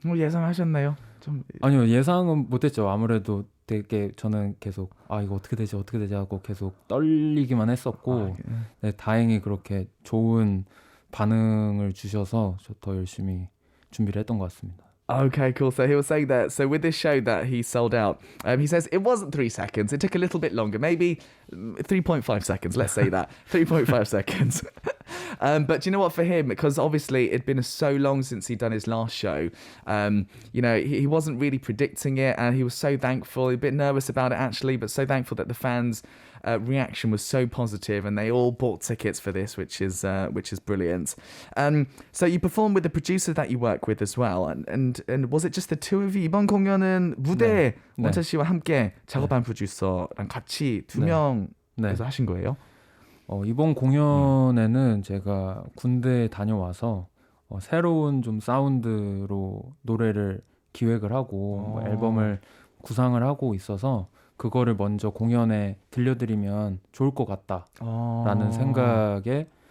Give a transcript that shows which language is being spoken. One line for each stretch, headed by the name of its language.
Korean: 예상하셨나요? 아니요, 예상은 못했죠. 아무래도 되게 저는 계속 이거 어떻게 되지 하고 계속 떨리기만 했었고 네, 다행히 그렇게 좋은 반응을 주셔서 저 더 열심히 준비를 했던 것 같습니다.
English: Okay, cool. So he was saying that. So with this show that he sold out, he says it wasn't 3 seconds. It took a little bit longer, maybe 3.5 seconds. Let's say that 3.5 seconds. But you know what? For him, because obviously it'd been so long since he'd done his last show. You know, he wasn't really predicting it, and he was so thankful. A bit nervous about it actually, but so thankful that the fans' reaction was so positive, and they all bought tickets for this, which is brilliant. So you performed with the producer that you work with as well, and was it just the two of you?
Korean: 이번 공연은 무대에 원찬 씨와 함께 작업한 프로듀서랑 같이 두 명에서 하신 거예요? 이번 공연에는 제가 군대에 다녀와서 새로운 좀 사운드로 노래를 기획을 하고 뭐 앨범을 구상을 하고 있어서 그거를 먼저 공연에 들려드리면 좋을 것 같다라는 생각에